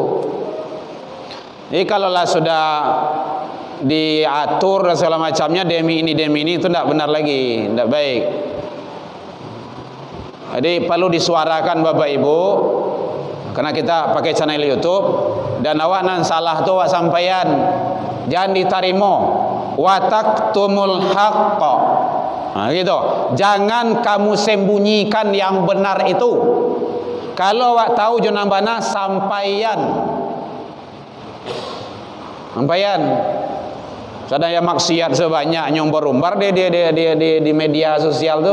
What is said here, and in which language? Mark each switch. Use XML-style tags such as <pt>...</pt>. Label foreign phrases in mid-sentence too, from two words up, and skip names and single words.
<id>Jadi kalaulah sudah diatur dan segala macamnya demi ini itu tidak benar lagi, tidak baik. Jadi perlu disuarakan Bapak Ibu, karena kita pakai channel YouTube dan</id> <min>awak nan salah tu awak sampaian,</min> <id>jangan diterima.</id> <ar>وتكتموا الحق.</ar> <id>Gitu. Jangan kamu sembunyikan yang benar itu.</id> <min>Kalau awak tahu jenang bana sampaian.</min> <id>Ada yang maksiat sebanyak nyombar-umbar di media sosial tuh.</id>